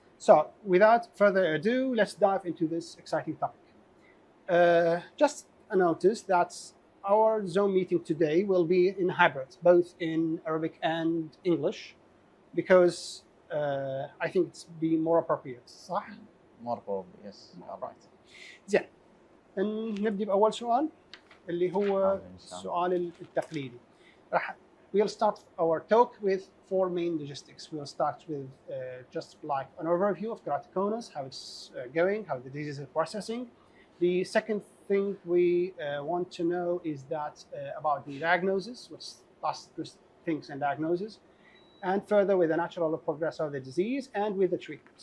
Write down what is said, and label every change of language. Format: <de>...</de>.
<en>So without further ado, let's dive into this exciting topic. Just a notice that our Zoom meeting today will be in hybrid, both in Arabic and English, because I think it's be more appropriate.</en> <ar>صح؟</ar> <en>More probably, yes. All right.</en> <ar>زين. نبدأ بأول سؤال اللي هو السؤال التقليدي.</ar> <en>We'll start our talk with four main logistics. We'll start with just like an overview of keratoconus, how it's going, how the disease is processing. The second thing we want to know is that about the diagnosis, which last things and diagnosis, and further with the natural progress of the disease and with the treatment.</en>